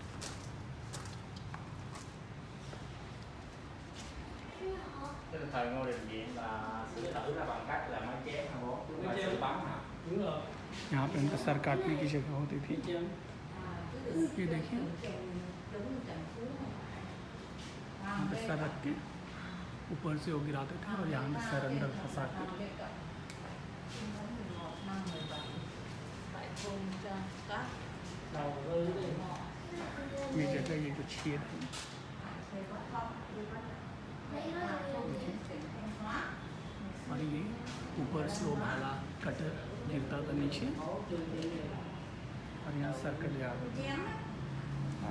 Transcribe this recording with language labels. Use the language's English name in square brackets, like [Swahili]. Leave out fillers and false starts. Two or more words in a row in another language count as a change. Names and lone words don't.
[Vietnamese] Thời Ngô Đình Diệm là xử tử ra bằng cách là máy chém hả bố? Máy xử bắn hả? [Hindi] यहाँ पे उनका सर काटने की जगह होती थी। ये देखिए यहाँ पे सर रख के ऊपर से वो गिराते थे और यहाँ पे सर अंदर फंसा के। ये जगह, ये जो छेद है, और ये ऊपर से वो भाला कटर गिरता था नीचे और यहाँ सर कट जाता था।